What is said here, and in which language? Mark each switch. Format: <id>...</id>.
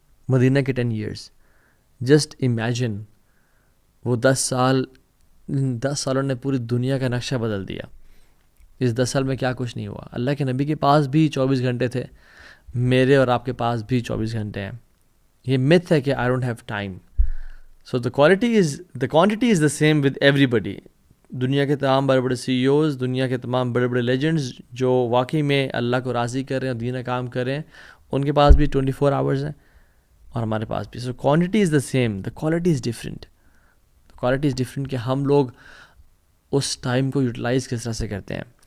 <ur>مدینہ کے 10 years, just imagine وہ 10 سالوں نے پوری دنیا کا نقشہ بدل دیا. اس 10 سال میں کیا کچھ نہیں ہوا. اللہ کے نبی کے پاس بھی 24 گھنٹے تھے، میرے اور آپ کے پاس بھی 24 گھنٹے ہیں. یہ myth ہے کہ</ur> <en>I don't have time. So the quantity is the same with everybody.</en> <ur>دنیا کے تمام بڑے بڑے CEOs، دنیا کے تمام بڑے بڑے لیجنڈز جو واقعی میں اللہ کو راضی کر رہے ہیں اور دین کام کر رہے ہیں، ان کے پاس بھی 24 hours ہیں اور ہمارے پاس بھی.</ur> <en>So quantity is the same, the quality is different. Quality is different</en> <ur>کہ ہم لوگ اس ٹائم کو یوٹیلائز کس طرح سے کرتے ہیں.</ur>